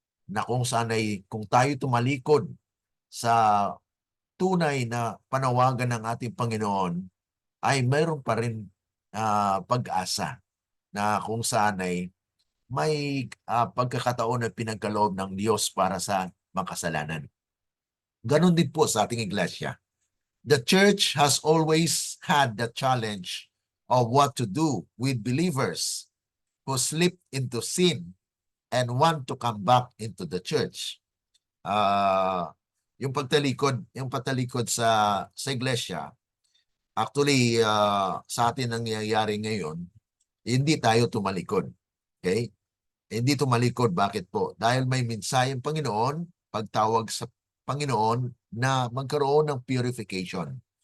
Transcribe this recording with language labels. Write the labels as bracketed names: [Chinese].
[Filipino] na kung saan ay kung tayo tumalikod sa tunay na panawagan ng ating Panginoon, ay mayroon pa rin pag-asa na kung saan ay may pagkakataon na pinagkaloob ng Diyos para sa makasalanan. Ganon din po sa ating iglesia. [English] The church has always had the challenge of what to do with believers who slip into sin and want to come back into the church. [Filipino] Yung pagtalikod sa iglesia, actually sa atin nangyayari ngayon, hindi tayo tumalikod. Okay? Hindi tumalikod. Bakit po? Dahil may mensahe ang Panginoon, pagtawag sa Panginoon na magkaroon ng purification.